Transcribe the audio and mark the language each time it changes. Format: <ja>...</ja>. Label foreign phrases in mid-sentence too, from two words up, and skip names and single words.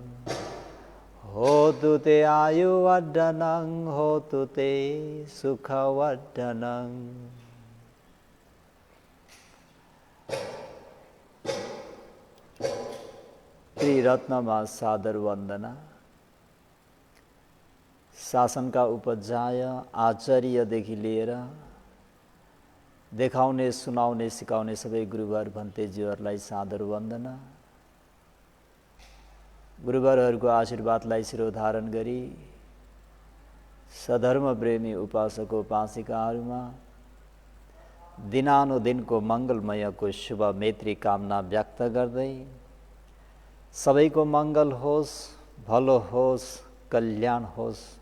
<pi>होतु ते आयुवर्धनं होतु ते सुखवर्धनं।</pi> <ne>त्रिरत्नमा सादर वंदना। शासन का उपाध्याय आचार्यदेखि लिएर देखाउने सुनाउने सिकाउने सबै गुरुवर भन्तेज्यूहरूलाई सादर वन्दना। गुरुवरहरूको आशीर्वादलाई शिरोधारण गरी सधर्म प्रेमी उपासक उपासिकाहरूमा दिनानुदिनको मङ्गलमयको शुभ मैत्री कामना व्यक्त गर्दै सबैको मङ्गल होस्, भलो होस्, कल्याण होस्</ne>